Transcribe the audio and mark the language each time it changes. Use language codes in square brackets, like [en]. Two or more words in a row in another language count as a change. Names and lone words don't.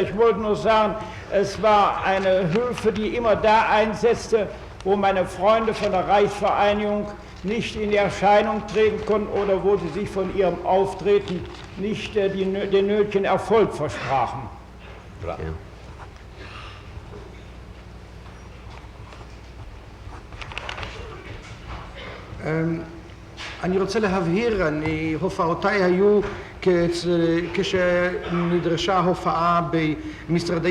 [de] Ich wollte nur sagen, es war eine Hilfe, die immer da einsetzte, wo meine Freunde von der Reichsvereinigung nicht in die Erscheinung treten konnten oder wo sie sich von ihrem Auftreten nicht den nötigen Erfolg versprachen. Ja. [he] אני רוצה להבהיר, הופעותיי היו כשנדרשה הופעה במשרדי